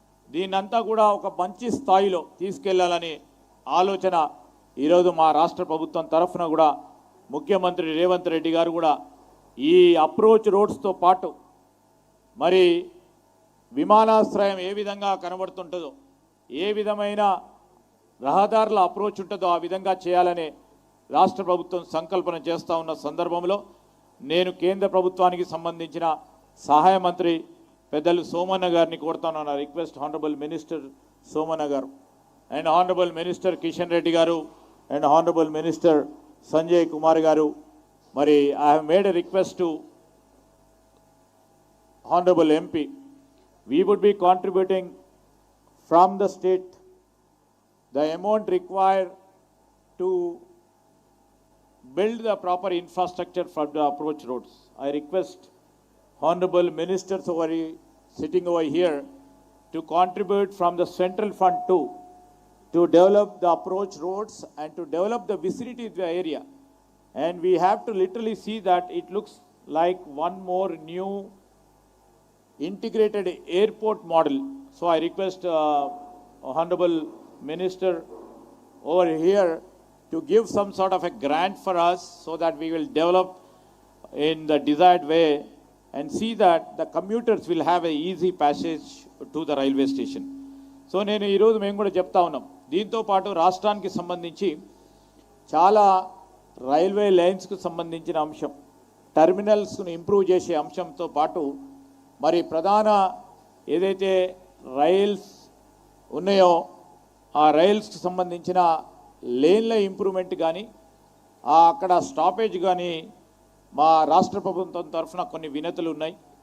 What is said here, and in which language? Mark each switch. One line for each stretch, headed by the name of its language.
Telugu: దీన్నంతా కూడా ఒక మంచి స్థాయిలో తీసుకెళ్లాలని ఆలోచన ఈరోజు మా రాష్ట్ర ప్రభుత్వం తరఫున కూడా ముఖ్యమంత్రి రేవంత్ రెడ్డి గారు కూడా ఈ అప్రోచ్ రోడ్స్తో పాటు మరి విమానాశ్రయం ఏ విధంగా కనబడుతుంటుందో, ఏ విధమైన రహదారుల అప్రోచ్ ఉంటుందో ఆ విధంగా చేయాలని రాష్ట్ర ప్రభుత్వం సంకల్పన చేస్తూ ఉన్న సందర్భంలో నేను కేంద్ర ప్రభుత్వానికి సంబంధించిన సహాయ మంత్రి పెద్దలు సోమన్న గారిని కోరుతాను.
English: Request honourable minister Somanna garu and honourable minister Kishan Reddy garu and honourable minister Sanjay Kumar garu, మరి I have made a request to honourable MP. We would be contributing from the state the amount required to build the proper infrastructure for the approach roads. I request honorable ministers sitting over here to contribute from the central fund too, to develop the approach roads and to develop the vicinity of the area. And we have to literally see that it looks like one more new integrated airport model. So I request honorable minister over here to give some sort of a grant for us so that we will develop in the desired way and see that the commuters will have a easy passage to the railway station.
Telugu: So నేను ఈరోజు మేము కూడా చెప్తా ఉన్నాం, దీంతో పాటు రాష్ట్రానికి సంబంధించి చాలా రైల్వే లైన్స్కు సంబంధించిన అంశం, టెర్మినల్స్ను ఇంప్రూవ్ చేసే అంశంతో పాటు మరి ప్రధాన ఏదైతే రైల్స్ ఉన్నాయో ఆ రైల్స్కి సంబంధించిన లేన్ల ఇంప్రూవ్మెంట్ కానీ అక్కడ స్టాపేజ్ కానీ మా రాష్ట్ర ప్రభుత్వం తరఫున కొన్ని వినతులు ఉన్నాయి.